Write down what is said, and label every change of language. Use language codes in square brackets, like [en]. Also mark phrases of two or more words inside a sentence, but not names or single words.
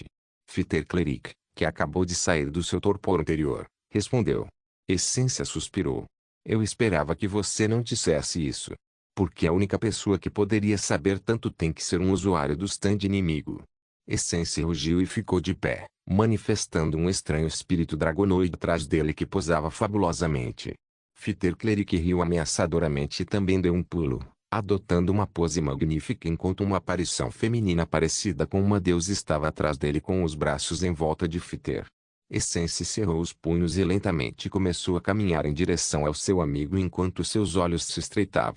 [pt] Fiter Cleric, que acabou de sair do seu torpor anterior, respondeu. Essência suspirou. Eu esperava que você não dissesse isso. Porque a única pessoa que poderia saber tanto tem que ser um usuário do stand inimigo. Essence rugiu e ficou de pé, manifestando um estranho espírito dragonoide atrás dele que posava fabulosamente. Fiter Cleric riu ameaçadoramente e também deu um pulo, adotando uma pose magnífica enquanto uma aparição feminina parecida com uma deusa estava atrás dele com os braços em volta de Fiter. Essence cerrou os punhos e lentamente começou a caminhar em direção ao seu amigo enquanto seus olhos se estreitavam.